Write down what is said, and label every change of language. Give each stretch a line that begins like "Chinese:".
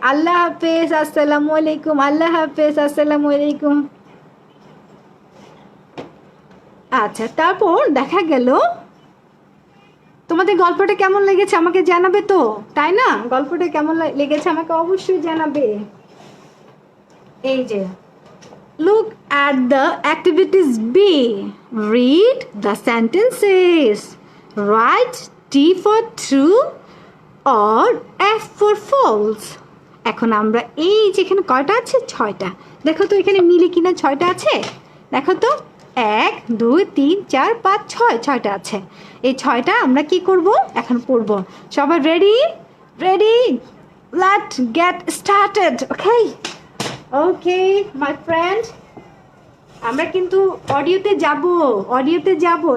Bangla: আল্লাহ হাফেজ, আসসালামু আলাইকুম। আল্লাহ হাফেজ, আসসালামু আলাইকুম। আচ্ছা, তারপর দেখা গেল তোমাদের গল্পটা কেমন লেগেছে আমাকে জানাবে তো, তাই না? গল্পটা কেমন লেগেছে আমাকে অবশ্যই জানাবে। এই যে
English: look at the activities B, read the sentences, write T for true or F for false.
Bangla: এখন আমরা এই যেখানে কয়টা আছে, 6টা, দেখো তো এখানে মিলে কিনা 6টা আছে, দেখো তো 1 2 3 4 5 6, 6টা আছে। এই 6টা আমরা কি করব এখন পড়ব। সবাই ready?
English: Ready, let's get started. Okay okay my friend,
Bangla: আমরা কিন্তু অডিওতে যাব।